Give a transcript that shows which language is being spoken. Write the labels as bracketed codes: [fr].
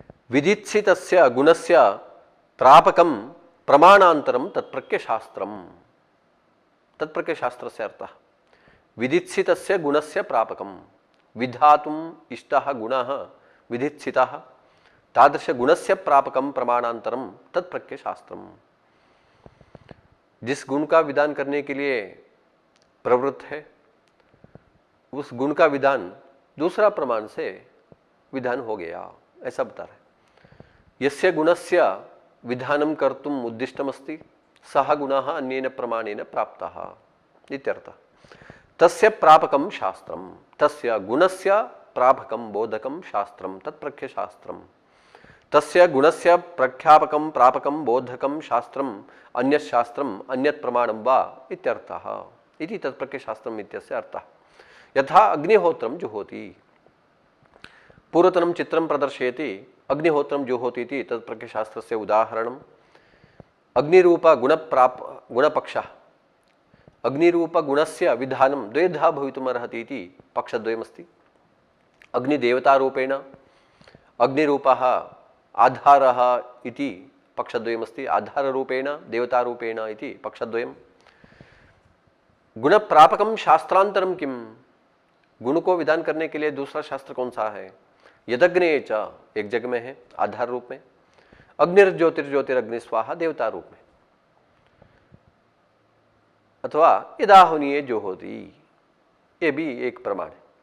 [sa] विदित्सितस्य गुणस्य प्रापकं प्रमाणान्तरं तत्प्रत्ययशास्त्रम्। तत्प्रत्ययशास्त्रस्य अर्थः विदित्सितस्य गुणस्य प्रापकं, विधातुम् इष्टः गुणः विदित्सितः, तादृशगुणस्य प्रापकं प्रमाणान्तरं तत्प्रत्ययशास्त्रम्। [hi] जिस गुण का विधान करने के लिए प्रवृत्त है, उस गुण का विधान दूसरा प्रमाण से विधान हो गया, ऐसा बता रहे। [sa] यस्य गुणस्य विधानं कर्तुम् उद्दिष्टमस्ति सः गुणः अन्येन प्रमाणेन प्राप्तः इत्यर्थः। तस्य प्रापकं शास्त्रम्, तस्य गुणस्य प्रापकं बोधकं शास्त्रं तत्प्रत्ययशास्त्रम्। तस्य गुणस्य प्रख्यापकं प्रापकं बोधकं शास्त्रम् अन्यत् शास्त्रम् अन्यत् प्रमाणं वा इत्यर्थः इति तत्प्रत्ययशास्त्रम् इत्यस्य अर्थः। यथा अग्निहोत्रं जुहोति, पूर्वतनं चित्रं प्रदर्शयति। अग्निहोत्रं जुहोति इति तत्प्रत्ययशास्त्रस्य उदाहरणम्। अग्निरूप गुणपक्षः, अग्निरूप गुणस्य विधानं द्वेधा भवितुमर्हति इति पक्षद्वयमस्ति। अग्निदेवतारूपेण, अग्निरूपः आधारः इति पक्षद्वयमस्ति। आधाररूपेण देवतारूपेण इति पक्षद्वयम्। गुणप्रापकं शास्त्रांतरं किम्, [hi] गुण को विधान करने के लिए दूसरा शास्त्र कौन सा है। यदग्नेय च एक जग में है आधार रूप में, [sa] अग्निर्ज्योतिर्ज्योतिरग्नि स्वाहा [hi] देवता रूप में, अथवा यदाहुनीय जो होती, ये भी एक प्रमाण है।